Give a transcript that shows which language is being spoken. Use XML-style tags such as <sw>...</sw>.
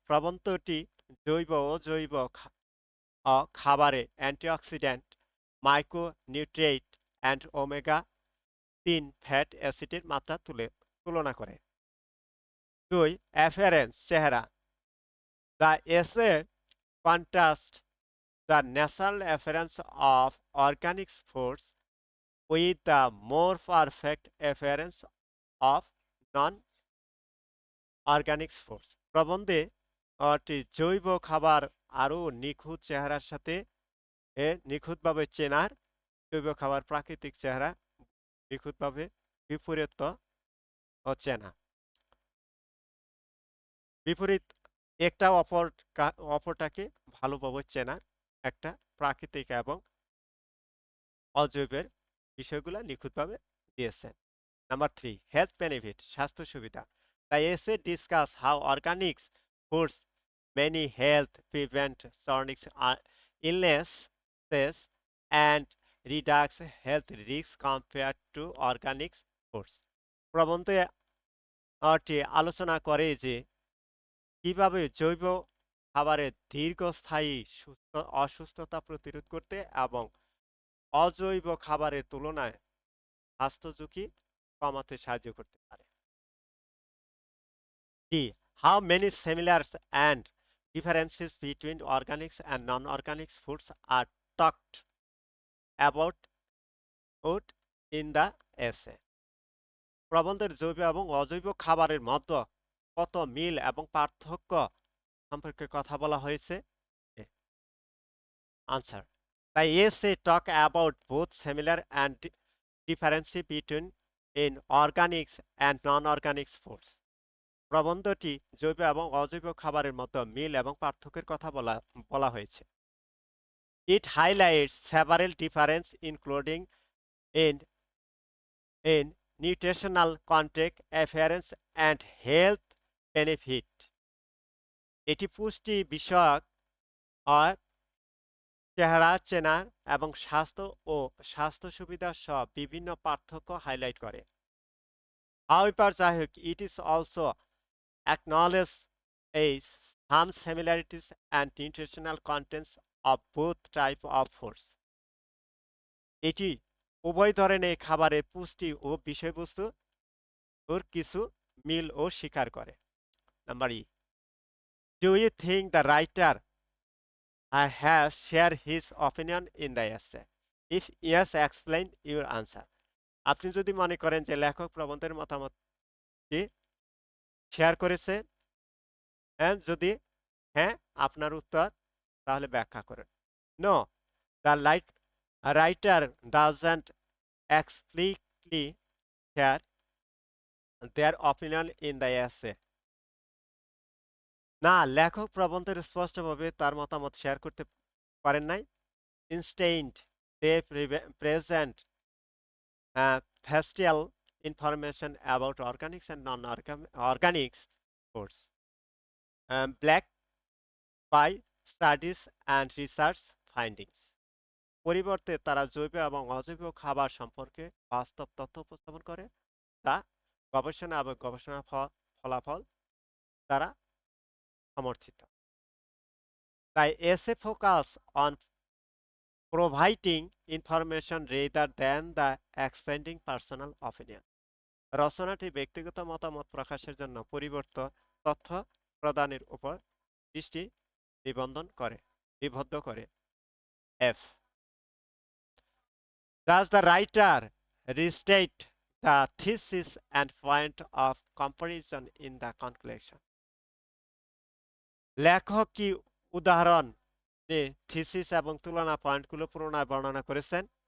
<bn>প্রবন্ধটি জৈব ও জৈব খাবারে antioxidant, micronutrient and omega-3 fat অ্যাসিডের মাত্রা তুলনা করে।</bn> <en>2, appearance,</en> <bn>চেহারা।</bn> <en>The essay contrasts the natural appearance of organic foods with the more perfect appearance of non-organic foods.</en> <bn>প্রবন্ধে জৈব খাবার আরও নিখুঁত চেহারার সাথে নিখুঁতভাবে চেনার, জৈব খাবার প্রাকৃতিক চেহারা নিখুঁতভাবে বিপরীত চেনা। বিপরীত একটা অপরটাকে ভালোভাবে চেনার একটা প্রাকৃতিক এবং অজৈবের বিষয়গুলো নিখুঁতভাবে দিয়েছেন।</bn> <en>number 3, health benefit,</en> <bn>স্বাস্থ্য সুবিধা।</bn> <en>The essay discuss how organic foods many health prevent chronic illnesses and reduce health risks compared to organic foods.</en> <bn>প্রবন্ধে আলোচনা করে যে কিভাবে জৈব খাবারের দীর্ঘস্থায়ী অসুস্থতা প্রতিরোধ করতে এবং অজৈব খাবারের তুলনায় স্বাস্থ্য ঝুঁকি কমাতে সাহায্য করতে পারে।</bn> <en>D, how many similarities and differences between organic and non-organic foods are talked about in the essay.</en> <bn>প্রবন্ধের জৈব এবং অজৈব খাবারের মধ্যে কত মিল এবং পার্থক্য সম্পর্কে কথা বলা হয়েছে।</bn> <en>Answer, The essay talk about both similar and differences between in organic and non-organic foods.</en> <bn>প্রবন্ধটি জৈব এবং অজৈব খাবারের মধ্যে মিল এবং পার্থক্যের কথা বলা হয়েছে।</bn> <en>It highlights several differences including in nutritional content, appearance and health benefit.</en> <bn>এটি পুষ্টি বিষয়ক চেহারা চেনার এবং স্বাস্থ্য ও স্বাস্থ্য সুবিধা সহ বিভিন্ন পার্থক্য হাইলাইট করে।</bn> <en>However,</en> <bn>যাই হোক,</bn> <en>it is also acknowledge some similarities and nutritional contents of both type of foods.</en> <bn>এটি উভয় ধরনের খাবারের পুষ্টি ও বিষয়বস্তু ওর কিছু মিল ও স্বীকার করে।</bn> <en>Number E, do you think the writer has shared his opinion in the essay? If yes, explain your answer.</en> <bn>আপনি যদি মনে করেন যে লেখক প্রবন্ধের মতামতটি শেয়ার করেছে, যদি হ্যাঁ আপনার উত্তর, তাহলে ব্যাখ্যা করেন।</bn> <en>No, the writer doesn't explicitly share their opinion in the essay.</en> <bn>না, লেখক প্রবন্ধের স্পষ্টভাবে তার মতামত শেয়ার করতে পারেন নাই।</bn> <en>Instead, they present factual information about organic and non-organic foods, backed by studies and research findings.</en> <bn>পরিবর্তে তারা জৈব এবং অজৈব খাবার সম্পর্কে বাস্তব তথ্য উপস্থাপন করে, তা গবেষণা এবং গবেষণার ফলাফল দ্বারা সমর্থিত।</bn> <en>তাই essay focus on providing information rather than the expanding personal opinion.</en> <bn>রচনাটি ব্যক্তিগত মতামত প্রকাশের জন্য পরিবর্তে তথ্য প্রদানের উপর দৃষ্টি নিবদ্ধ করে।</bn> <en>F, does the writer restate the thesis and point of comparison in the conclusion?</en> <bn>লেখক কি উদাহরণ থিসিস এবং তুলনা পয়েন্টগুলো পুনরায় বর্ণনা করেছেন?</bn>